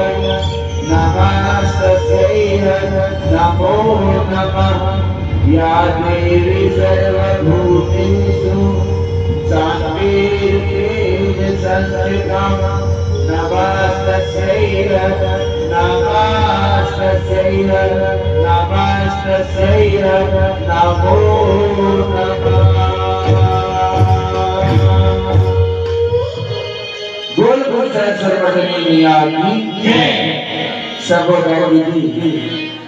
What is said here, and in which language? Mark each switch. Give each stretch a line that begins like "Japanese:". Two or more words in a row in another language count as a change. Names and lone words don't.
Sanskrit: नमस्तस्यै नमो नमः या देवी सर्वभूतेषु शान्तिरूपेण संस्थिता नमस्तस्यै नमस्तस्यै नमस्तस्यै नमो नमः।
Hindi: बोल बोल सरस्वती मैया की जय। सबो दीदी